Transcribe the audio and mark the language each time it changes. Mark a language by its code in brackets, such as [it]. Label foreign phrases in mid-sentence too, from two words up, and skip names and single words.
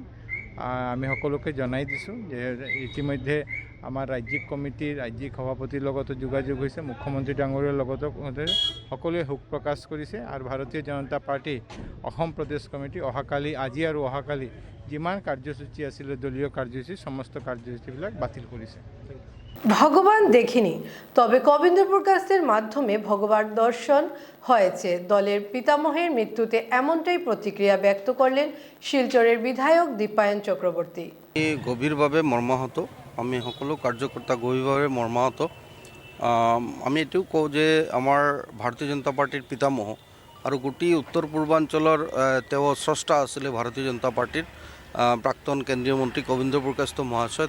[as] আমি সকলোকে জনাই দিছোঁ যে ইতিমধ্যে আমাৰ ৰাজ্যিক কমিটিৰ ৰাজ্যিক সভাপতিৰ লগতো যোগাযোগ হৈছে, মুখ্যমন্ত্ৰী ডাঙৰীয়াৰ লগতো সকলোৱে শোক প্ৰকাশ কৰিছে। আৰু ভাৰতীয় জনতা পাৰ্টি অসম প্ৰদেশ কমিটি অহাকালি, আজি আৰু অহাকালি যিমান কাৰ্যসূচী আছিলে দলীয় কাৰ্যসূচী, সমস্ত কাৰ্যসূচীবিলাক বাতিল কৰিছে। [bn] ভগবান দেখিনি, তবে কবীন্দ্র পুরকাস্তের মাধ্যমে ভগবান দর্শন হয়েছে। দলের পিতামহের মৃত্যুতে এমনটাই প্রতিক্রিয়া ব্যক্ত করলেন শিলচরের বিধায়ক দীপায়ন চক্রবর্তী। [as] গভীরভাৱে মৰ্মাহত, আমি সকলো কাৰ্যকৰ্তা গভীৰভাৱে মৰ্মাহত। আমি এইটোও কওঁ যে আমাৰ ভাৰতীয় জনতা পাৰ্টিৰ পিতামহ আৰু গোটেই উত্তৰ পূৰ্বাঞ্চলৰ তেওঁ স্ৰষ্টা আছিলে ভাৰতীয় জনতা পাৰ্টিৰ প্ৰাক্তন কেন্দ্ৰীয় মন্ত্ৰী কবীন্দ্ৰ পুৰকাস্ত মহাশয়।